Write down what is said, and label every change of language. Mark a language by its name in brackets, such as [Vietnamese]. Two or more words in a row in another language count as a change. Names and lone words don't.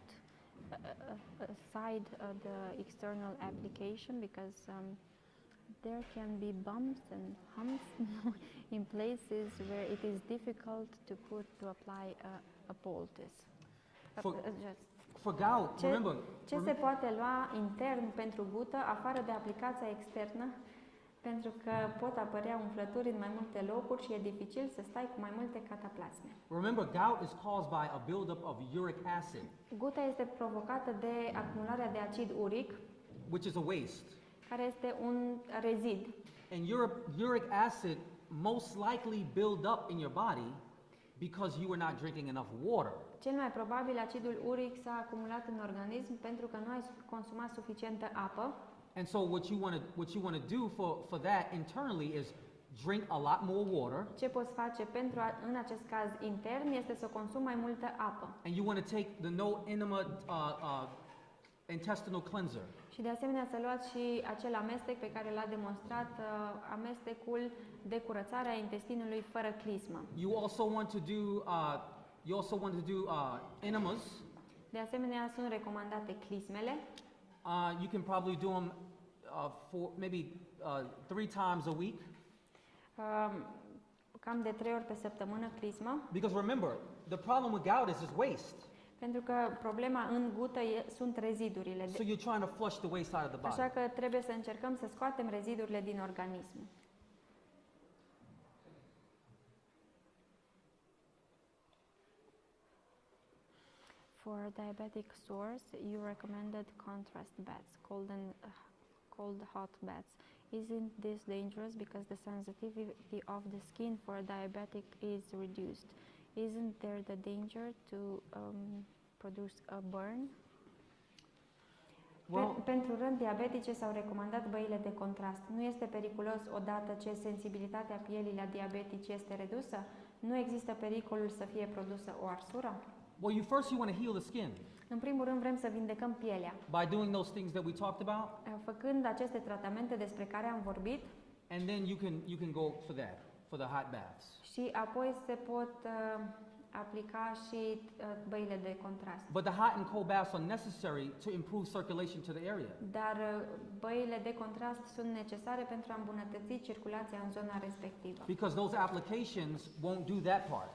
[English] aside the external application, because there can be bumps and humps in places where it is difficult to apply a poultice. For gout, remember, [Romanian] Ce se poate lua intern pentru gută, afară de aplicația externă? Pentru că pot apărea umflături în mai multe locuri și e dificil să stai cu mai multe cataplasme. [English] remember, gout is caused by a buildup of uric acid, [Romanian] Guta este provocată de acumularea de acid uric, [English] which is a waste. [Romanian] care este un rezid. [English] And uric acid most likely build up in your body because you were not drinking enough water. [Romanian] Cel mai probabil acidul uric s-a acumulat în organism pentru că nu ai consumat suficientă apă. [English] And so what you want to do for that internally is drink a lot more water, [Romanian] Ce poți face pentru în acest caz intern este să consumi mai multă apă. [English] and you want to take the no enema intestinal cleanser. [Romanian] Și de asemenea să luați și acel amestec pe care l-a demonstrat, amestecul de curățare a intestinului fără clismă. [English] You also want to do enemas. [Romanian] De asemenea, sunt recomandate clismele. [English] You can probably do them for maybe 3 times a week. [Romanian] Cam de 3 ori pe săptămână clismă. [English] Because remember, the problem with gout is waste. [Romanian] Pentru că problema în gută sunt rezidurile. [English] So you're trying to flush the waste out of the body. [Romanian] Așa că trebuie să încercăm să scoatem rezidurile din organism. [English] For diabetic sores, you recommended contrast baths, cold hot baths. Isn't this dangerous because the sensitivity of the skin for a diabetic is reduced? Isn't there the danger to produce a burn? [Romanian] Pentru răni diabetice s-au recomandat băile de contrast. Nu este periculos odată ce sensibilitatea pielii la diabetici este redusă? Nu există pericolul să fie produsă o arsură? [English] Well, you want to heal the skin [Romanian] În primul rând vrem să vindecăm pielea. [English] by doing those things that we talked about, [Romanian] Făcând aceste tratamente despre care am vorbit, [English] and then you can go for that, for the hot baths. [Romanian] și apoi se pot aplica și băile de contrast. [English] But the hot and cold baths are necessary to improve circulation to the area. [Romanian] Dar băile de contrast sunt necesare pentru a îmbunătăți circulația în zona respectivă. [English] Because those applications won't do that part.